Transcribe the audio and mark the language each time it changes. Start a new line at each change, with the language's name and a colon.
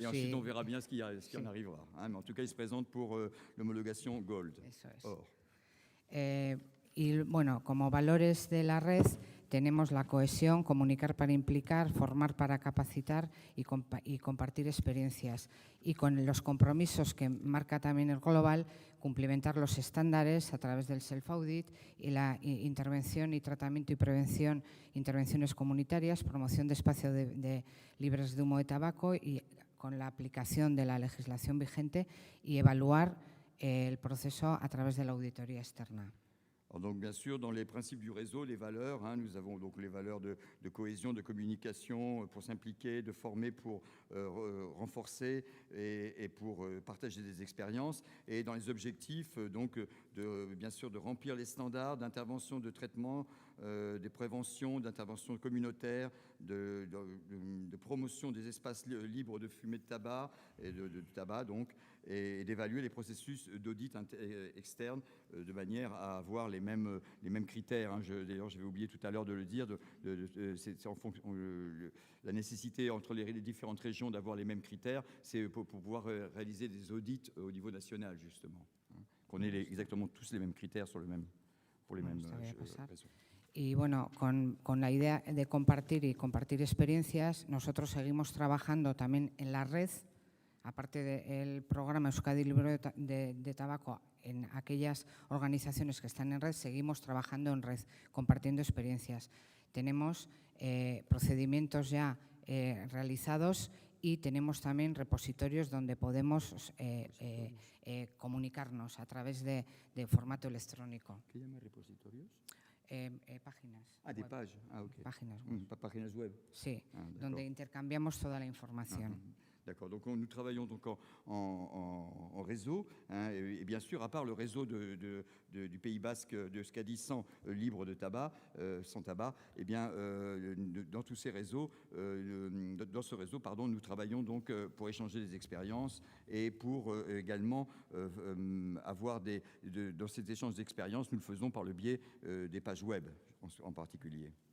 French: et ensuite on verra bien ce qui en arrivera. Mais en tout cas, il se présente pour l'homologation Gold.
Spanish: Eso es.
French: Or.
Spanish: Y bueno, como valores de la red tenemos la cohesión, comunicar para implicar, formar para capacitar y compartir experiencias. Y con los compromisos que marca también el Global, cumplimentar los estándares a través del self-audit y la intervención y tratamiento y prevención, intervenciones comunitarias, promoción de espacios libres de humo de tabaco y con la aplicación de la legislación vigente y evaluar el proceso a través de la auditoría externa.
French: Alors donc, bien sûr, dans les principes du réseau, les valeurs, nous avons donc les valeurs de cohésion, de communication, pour s'impliquer, de former pour renforcer et pour partager des expériences. Et dans les objectifs, donc, bien sûr, de remplir les standards d'intervention, de traitement, de prévention, d'intervention communautaire, de promotion des espaces libres de fumée de tabac et de tabac donc, et d'évaluer les processus d'audit externe de manière à avoir les mêmes critères. Hein. D'ailleurs, j'avais oublié tout à l'heure de le dire, c'est en fonction, la nécessité entre les différentes régions d'avoir les mêmes critères, c'est pour pouvoir réaliser des audits au niveau national, justement. Hein. Qu'on ait exactement tous les mêmes critères pour les mêmes réseaux.
Spanish: Y bueno, con la idea de compartir y compartir experiencias, nosotros seguimos trabajando también en la red, aparte del programa Euskadi Libre de Tabaco, en aquellas organizaciones que están en red, seguimos trabajando en red, compartiendo experiencias. Tenemos procedimientos ya realizados y tenemos también repositorios donde podemos comunicarnos a través de formato electrónico. ¿Qué llama repositorios? Páginas.
French: Ah, des pages. Ah, ok.
Spanish: Páginas web. Páginas web. Sí, donde intercambiamos toda la información.
French: D'accord, donc nous travaillons donc en réseau, hein, et bien sûr, à part le réseau du Pays Basque de Euskadi sans libre de tabac, sans tabac, eh bien, dans tous ces réseaux, dans ce réseau, pardon, nous travaillons donc pour échanger des expériences et pour également avoir dans ces échanges d'expériences, nous le faisons par le biais des pages web en particulier.